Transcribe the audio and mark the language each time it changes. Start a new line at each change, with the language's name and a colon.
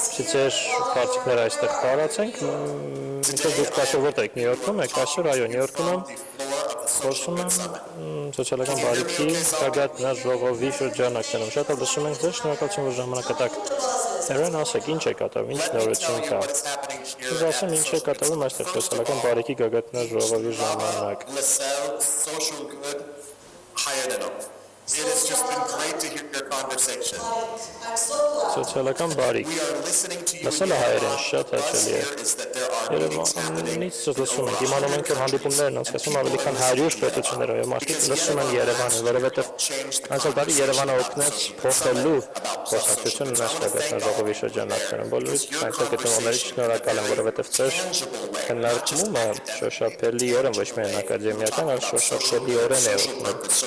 Armenian: Ձեր կարծիքները այստեղ տարածենք։ Ինչու դուք կասեք որտեղ եք, Նյու Յորքում եք, այսօր այո, Նյու Յորքում եմ։ Խոսում եմ սոցիալական բարիքի գագաթնաժ ժողովի շրջանակներում։ Շատ լսում ենք ձեզ, շնորհակալություն, որ ժամանակը տաք։ Aaron, ասեք, ինչ է կատարվում, ինչ նորություն կա։ Ես ասեմ, ինչ է կատարվում այստեղ սոցիալական բարիքի գագաթնաժ ժողովի ժամանակ։
English: It has just been great to hear your conversation.
Armenian: Սոցիալական բարիք։ Լսելը հայերեն շատ հաճելի է։ Երևանից լսում ենք, իմանում ենք, որ հանդիպումներն անցկացվում ավելի քան 100 պետություններով եւ մարդիկ լսում են Երևանը, որովհետեւ անցյալ տարի Երևանը օգնեց փոխելու խոսակցությունը ներկայացնող ժողովի շրջանակներում։ Բոլորիդ այնտեղ գտնողներից շնորհակալ եմ, որովհետեւ ծեր քննարկումը շոշափելիորեն ոչ միայն ակադեմիական, այլ շոշափելիորեն է օգնել